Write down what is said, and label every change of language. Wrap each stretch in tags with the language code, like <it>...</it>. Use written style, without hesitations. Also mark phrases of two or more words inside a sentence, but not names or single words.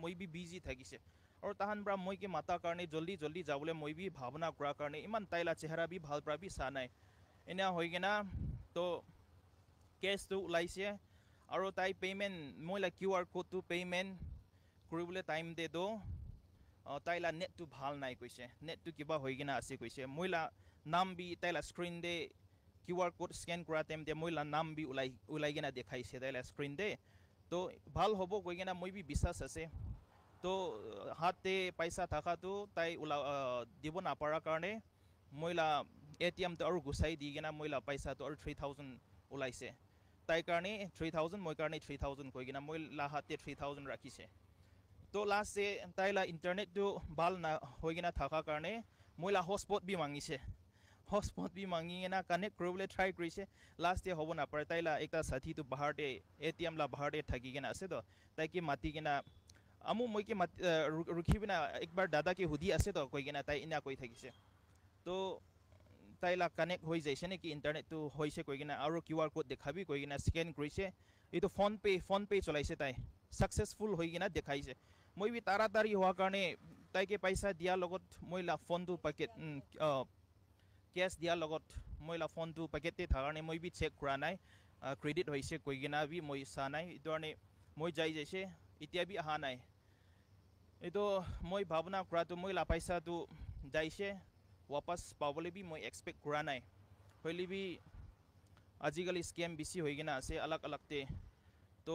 <nag>মই বি বিজি থাকিছে আৰু তাহান ব্ৰা মই কে মাতা কাৰণে জলদি যাবলৈ মই বি ভাৱনা কৰাৰ কাৰণে ইমান তাইলা চেহাৰা বি ভাল ব্ৰা বি চা নাই এনে হৈ কিনা তো কেছটো ওলাইছে আৰু তাই পেমেণ্ট মই লা QR কোডটো পেমেণ্ট কৰিবলৈ টাইম দে দো তাইলা নেটটো ভাল নাই কৈছে নেটটো কিবা হৈ কিনা আছে কৈছে মই লা নাম বি তাইলা স্ক্ৰীন দে QR code scan kura time de moi la nam bi ulai gena dekhaise dela screen de to bhal hobo koi gena moi bi bisas ase to hate paisa thaka tu tai ula dibo na para karne moi la ATM to aru gusai di gena moi la paisa to aru 3000 ulaise tai karne 3000 moi karne 3000 koi gena moi la hate 3000 rakhise to last se tai la internet tu bal na hoi gena thaka karne moi la hotspot bi mangise hotspot bi mangi na connect korobole try korise last day hobo na pare taila ekta sathi tu bahar de ATM la bahar de thaki gena ase to tai ki mati gena amu moi ki rukhi bina ekbar dada ki hudi ase to koi gena tai ina koi thakise to taila connect hoi jaise ne ki internet tu hoise koi gena aro QR code dekhabi koi gena scan korise eto phone pay cholaise tai successful hoi gena dekhaise moi bi taratari hoa karne tai ke paisa dia logot moi la phone tu packet কেছ দিয়াৰ লগত মই লা ফোনটো পেকেটে থাকাৰ কাৰণে মই বি চেক কৰা নাই ক্ৰেডিট হৈছে কৈ কিনা বি মই চা নাই এইটো কাৰণে মই যাই যাইছে এতিয়া বি অহা নাই এইটো মই ভাৱনা কৰাটো মই লা পইচাটো যাইছে ৱাপাছ পাবলৈ বি মই এক্সপেক্ট কৰা নাই হ'লে বি আজিকালি স্কেম বেছি হৈ কিনা আছে আলাগতে তো</nag>